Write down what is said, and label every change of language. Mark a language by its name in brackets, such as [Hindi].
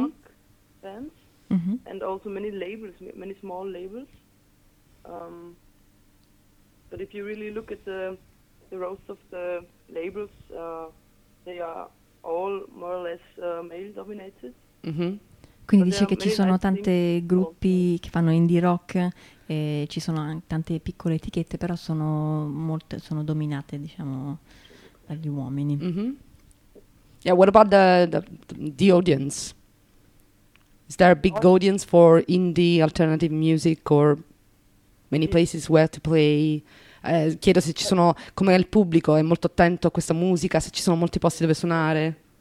[English] rock bands, mm-hmm. and also many labels, many small labels. But if you really look at the roles of the labels, they are all more or less male dominated. Mm-hmm. [Italian] Quindi dice che ci sono tanti gruppi che fanno indie rock e ci sono anche tante piccole etichette, però sono molte, sono dominate diciamo dagli uomini. [English] Mm-hmm. Yeah, what about the audience? Is there a big audience for indie alternative music or many places where to play? [Italian] Chiedo se ci sono, come il pubblico è molto attento a questa musica, se ci sono molti posti dove suonare.